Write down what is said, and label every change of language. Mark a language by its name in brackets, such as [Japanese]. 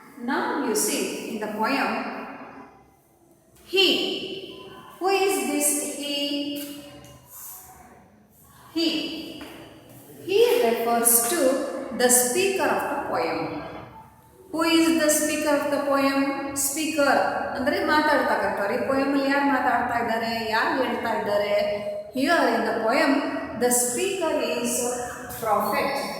[English] Now you see in the poem, he. Who is this he? He. He refers to the speaker of the poem. Who is the speaker of the poem? [Kannada] Speaker ಅಂದರೆ ಮಾತಾಡ್ತಕ್ಕಂಥವ್ರು. ಈ ಪೋಯಮಲ್ಲಿ ಯಾರು ಮಾತಾಡ್ತಾ ಇದ್ದಾರೆ, ಯಾರು ಹೇಳ್ತಾ ಇದ್ದಾರೆ? [English] Here in the poem, the speaker is prophet.